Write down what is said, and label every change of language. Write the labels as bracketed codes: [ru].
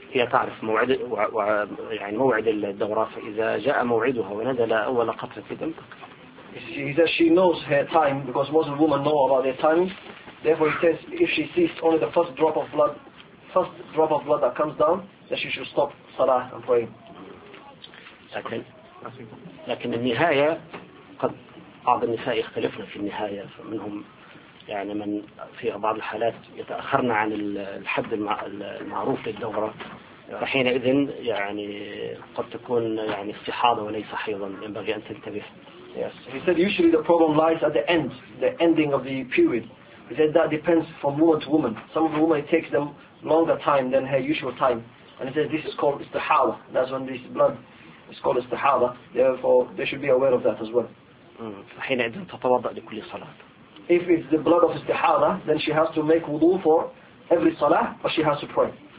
[ar] هي تعرف موعد يعني موعد الدورة فإذا جاء موعدها ونزل أول قطرة دم توقف. [en] He says she knows her time because most women know about their timing. Therefore, he says if she sees only the first drop of blood that comes down, then she should stop salah and pray. [ar] لكن لكن النهاية قد بعض النساء يختلفن في النهاية فمنهم يعني من في بعض الحالات يتأخرن عن الحد المعروف للدورة فحينئذ يعني قد تكون يعني استحاضة وليس حيضا، ينبغي أن تنتبه. [en] Yes. He said usually the problem lies at the end, the ending of the period. He said that depends from woman to woman. Some of the women, it takes them longer time than her usual time. And he said this is called istihada. That's when this blood is called istihada. Therefore, they should be aware of that as well. If it's the blood of istihada, then she has to make wudu for every salah, but she has to pray.